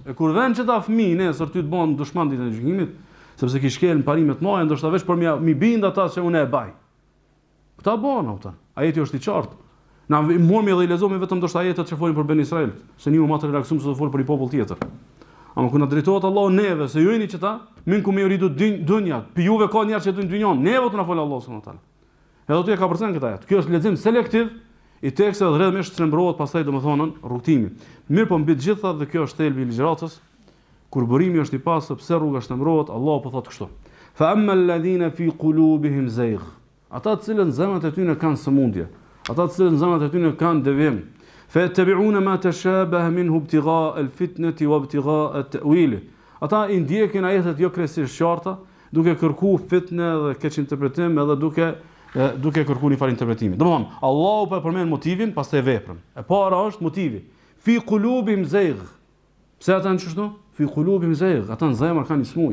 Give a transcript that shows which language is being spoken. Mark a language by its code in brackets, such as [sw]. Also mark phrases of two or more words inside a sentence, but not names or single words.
[sq] E kur vjen çeta fëmijë nesër ty të bën dushman ditën e gjykimit, sepse ki shkel në parimet mëdha, ndoshta veç për mi bind ata se unë e baj. Këta bën ata. Ajeti është i qartë. Na mormi dhe i lexojmë vetëm ndoshta ajetet që folin për Ben Israel, se një më të relaksuar se të fol për një popull tjetër. Ama kur na drejtohet Allahu neve, se ju jeni çeta, [ar] منكم يريد الدنيا, [sq] pi juve ka njerëz që duin dynjon, neve do të na fol Allahu [ar] سبحانه وتعالى. [sq] Edhe aty e ka përcen këtë ajet. Kjo është lexim selektiv i tekstit dhe rreth shtrembrohet pastaj domethënë rrugtimi. Mirë po mbi të gjitha dhe kjo është thelbi i ligjëratës, kur burimi është i pasur, pse rruga shtrembrohet, Allahu po thotë kështu. [ar] فأما الذين في قلوبهم زيغ. [sq] Ata të cilën zemrat e tyre kanë sëmundje, ata të cilën zemrat e tyre kanë devijim, [ar] فيتبعون ما تشابه منه ابتغاء الفتنة وابتغاء التأويل. [sq] Ata i ndjekin ajetet jo kryesisht qarta, duke kërkuar fitnë dhe keq interpretim edhe duke kërkuar një farë interpretimi. Domthonë, Allahu po përmend motivin, pastaj veprën. E para është motivi. [ar] في قلوبهم زيغ. [sq] Pse ata janë kështu? [ar] في قلوبهم زيغ. [sq] Ata në zemër kanë smuj.